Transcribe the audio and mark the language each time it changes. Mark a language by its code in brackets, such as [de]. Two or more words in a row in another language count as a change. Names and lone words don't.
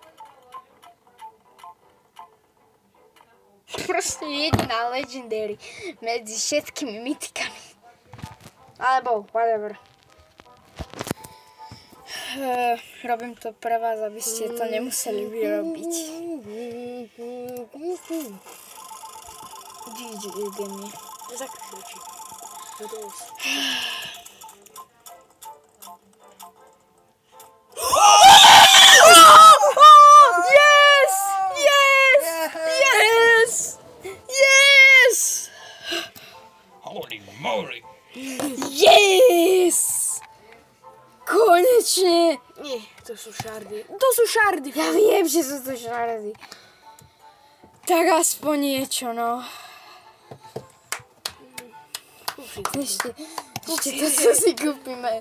[sk] Proste jediná Legendary medzi všetkými mytikami. Alebo whatever. Robím to pre vás, aby ste to nemuseli vyrobiť. GG, gemy. Zakryš oči. Yes! [en] Yes! Yes! Yes! Holy moly. Yes! [sk] Konečne! Nie, to sú šardy. To sú šardy. Ja viem, že sú to šardy. Tak aspoň niečo, no. Ešte to, čo si kúpime.